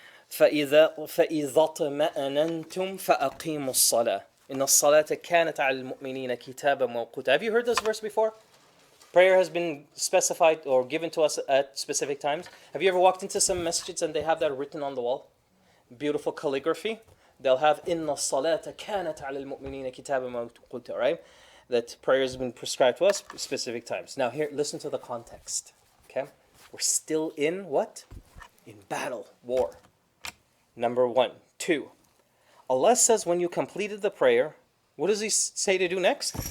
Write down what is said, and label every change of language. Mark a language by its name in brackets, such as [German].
[Arabic] فَإِذَا طَمَأْنَنْتُمْ فَأَقِيمُوا الصَّلَاةِ إِنَّ الصَّلَاةَ كَانَتْ عَلَى الْمُؤْمِنِينَ كِتَابًا مَوْقُوتًا. [English] Have you heard this verse before? Prayer has been specified or given to us at specific times. Have you ever walked into some masjids and they have that written on the wall? Beautiful calligraphy. They'll have [Arabic] إِنَّ الصَّلَاةَ كَانَتْ عَلَى الْمُؤْمِنِينَ كِتَابًا مَوْقُوتًا, [English] right? That prayer has been prescribed to us specific times. Now here, listen to the context. Okay? We're still in what? In battle, war. Number 1. 2. Allah says when you completed the prayer, what does He say to do next?